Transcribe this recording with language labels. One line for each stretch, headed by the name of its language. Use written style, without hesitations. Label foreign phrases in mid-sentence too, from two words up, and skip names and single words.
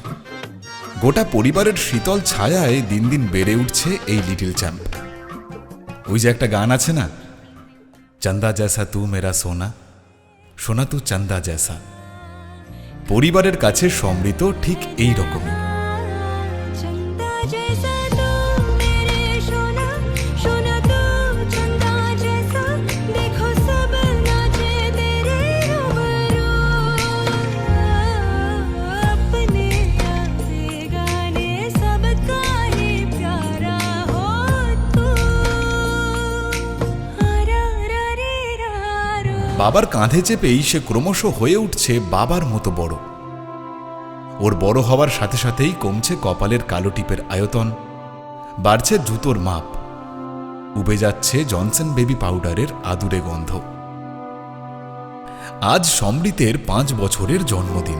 Bangla: গোটা পরিবারের শীতল ছায়ায় দিন দিন বেড়ে উঠছে এই লিটল চ্যাম্প। ওই যে একটা গান আছে না,
Hindi: चंदा जैसा तू मेरा सोना, सोना तू चंदा जैसा।
Bangla: পরিবারের কাছে সমৃদ্ধ ঠিক এই রকমই।
Hindi: चंदा जैसा तू मेरे सोना, सोना तू चंदा जैसा, देखो सब नाचे तेरे रूबरू। अपने अपने गाने सबका ही प्यारा हो तू। रा रा रे रा रो।
Bangla: বাবার কাঁধে চেপেই সে ক্রমশ হয়ে উঠছে বাবার মতো বড়। ওর বড় হওয়ার সাথে সাথেই কমছে কপালের কালো টিপের আয়তন, বাড়ছে জুতোর মাপ, উবে যাচ্ছে জনসন বেবি পাউডারের আদুরে গন্ধ। আজ সমৃদ্ধের 5 বছরের জন্মদিন।